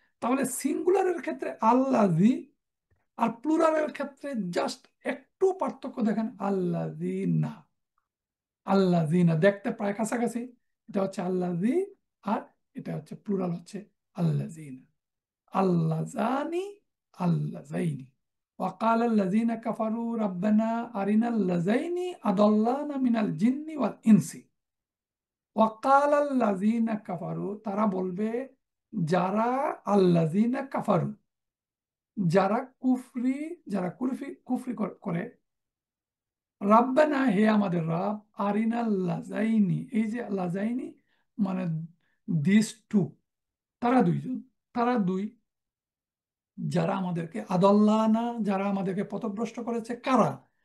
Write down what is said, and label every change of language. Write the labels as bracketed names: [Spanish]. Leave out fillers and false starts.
[Bangla] তাহলে সিঙ্গুলারের ক্ষেত্রে আল্লাযী, আর প্লুরালের ক্ষেত্রে জাস্ট একটু পার্থক্য দেখেন, আল্লাযীনা। আল্লাযীনা দেখতে প্রায় কাছাকাছি, এটা হচ্ছে আল্লাযী, আর এটা হচ্ছে প্লুরাল হচ্ছে আল্লাযীনা। আল্লাযানি, আল্লাযাইনি। [Arabic] وقال الذين كفروا ربنا أرنا اللذين أضلانا من الجن والإنس। وقال الذين كفروا, [Bangla] তারা বলবে, যারা [Arabic] আল্লাযীনা কাফারু, [Bangla] যারা কুফরি, যারা কুফরি কুফরি করে, রাব্বানা, হে আমাদের রব, [Arabic] আরিনাল লাযাইনি, [Bangla] এই যে লাযাইনি মানে [English] this two, [Bangla] তারা দুইজন, তারা দুই, যারা আমাদেরকে আদাল্লানা, যারা আমাদেরকে পথভ্রষ্ট করেছে, কারা?